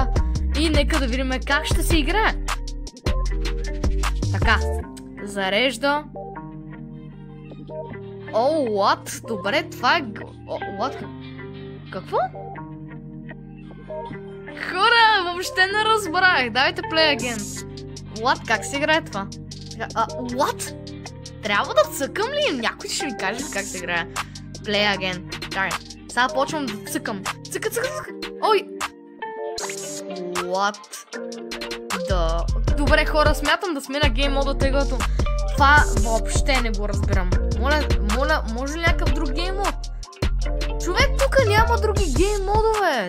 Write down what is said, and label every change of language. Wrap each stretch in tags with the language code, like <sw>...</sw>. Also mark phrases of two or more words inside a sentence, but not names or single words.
<bg>И нека да видим как ще се играе. Така, зарежда. What? Добре, това е... What? Какво? Хора, въобще не разбрах. Давайте</bg> <en>play again.</en> <bg>What? Как се играе това? What? Трябва да цъкам ли? Някой ще ми каже как се играе.</bg> <en>Play again.</en> <bg>Чакай. Сега почвам да цъкам. Цъка. Ой! What? Да. Добре, хора, смятам да сменя гейм мода, тъй като това въобще не го разбирам. Моля, може ли някакъв друг гейм мод? Човек, тук няма други гейм модове.</bg>